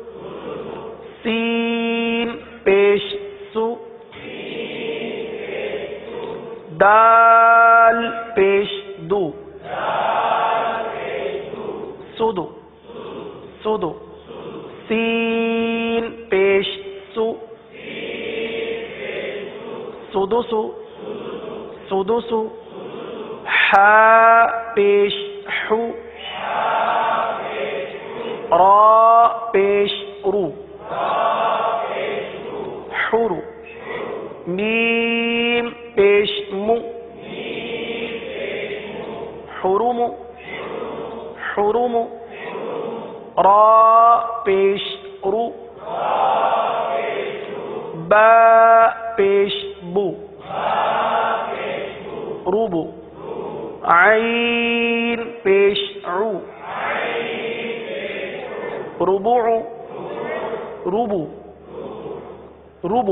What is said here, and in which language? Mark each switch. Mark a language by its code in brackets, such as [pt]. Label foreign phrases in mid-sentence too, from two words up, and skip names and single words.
[ur] سین پیش سو، دال پیش دو، سودو، سودو، سین پیش سو، سودو سو، سودو سو، حا پیش حو، را پیش رو، حرو، میم پیش مو، حروم، حروم، را پیش رو، با پیش بو، روبو، عین پیش عو، ربوع، روبو، روبو.